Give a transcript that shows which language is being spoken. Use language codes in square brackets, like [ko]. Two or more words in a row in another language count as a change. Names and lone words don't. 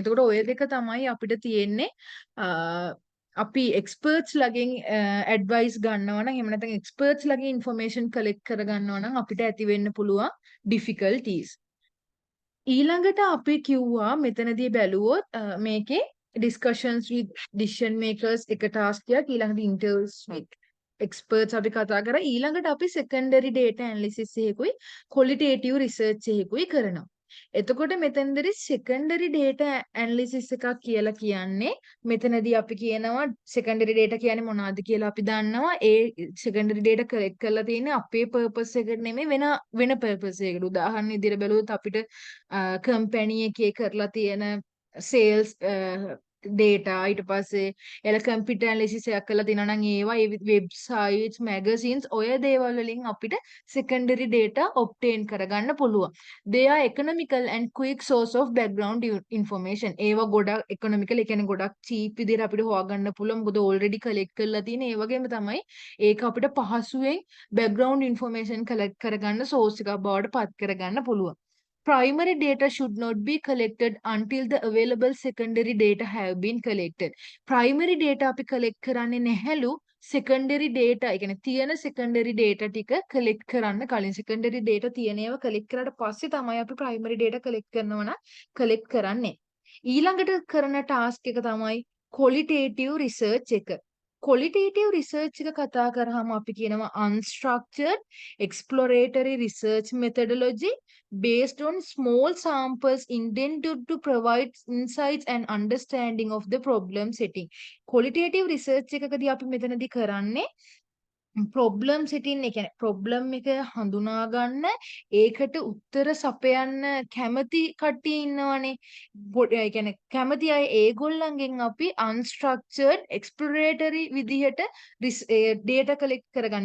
[si] එතකොට ඔය දෙක තමයි අපිට තියෙන්නේ අපි experts ලගෙන් advice ගන්නවා නම් එහෙම නැත්නම් experts ලගෙන් [en] information collect [si] කර ගන්නවා නම් අපිට ඇති වෙන්න පුළුවන් difficulties. ඊළඟට අපි කිව්වා මෙතනදී බැලුවොත් මේකේ [en] discussions with decision makers [si] එක task එකක් ඊළඟට [en] interviews with experts [si] අපි කතා කරා ඊළඟට අපි [en] secondary data analysis [si] එකකුයි [en] qualitative research [si] එකකුයි කරනවා. එතකොට මෙතනදී [en] secondary data analysis [si] එකක් කියලා කියන්නේ මෙතනදී අපි කියනවා [en] secondary data [si] කියන්නේ මොනවද කියලා අපි දන්නවා. ඒ [en] secondary data collect [si] කරලා තියෙන්නේ අපේ purpose එකට නෙමෙයි වෙන purpose එකකට. උදාහරණ විදිහට බැලුවොත් අපිට company එකේ කරලා තියෙන [en] sales data [si] ඊට පස්සේ එල [en] computer analysis [si] එකක් කරලා තියෙනවා නම් ඒවා ඒ [en] websites magazines [si] ඔය දේවල් වලින් අපිට [en] secondary data obtain [si] කරගන්න පුළුවන්. [en] They are economical and quick source of background information. [si] ඒවා ගොඩක් economical, ඒ කියන්නේ ගොඩක් cheap විදිහට අපිට හොයාගන්න පුළුවන්. මොකද already collect කරලා තියෙන ඒ වගේම තමයි ඒක අපිට පහසුවෙන් [en] background information collect [si] කරගන්න source එකක් බවට පත් කරගන්න පුළුවන්. [en] Primary data should not be collected until the available secondary data have been collected. Primary data [si] අපි collect කරන්නේ නැහැලු [en] secondary data, [si] ඒ කියන්නේ තියෙන [en] secondary data [si] ටික collect කරන්න කලින්. [en] secondary data [si] තියෙන ඒවා collect කරාට පස්සේ තමයි අපි [en] primary data collect [si] කරනවා නම් collect කරන්නේ. ඊළඟට කරන task එක තමයි [en] qualitative research [si] එක. [en] qualitative research [si] එක කතා කරාම අපි කියනවා [en] unstructured exploratory research methodology based on small samples intended to provide insights and understanding of the problem setting. qualitative research [si] එකකදී අපි මෙතනදී කරන්නේ [en] problem setting, [si] ඒ කියන්නේ problem එක හඳුනා ගන්න, ඒකට උත්තර සපයන්න කැමති කට්ටිය ඉන්නවනේ. ඒ කියන්නේ කැමති අය ඒගොල්ලන්ගෙන් අපි [en] unstructured exploratory [si] විදිහට [en] data collect [si] කරගන්න.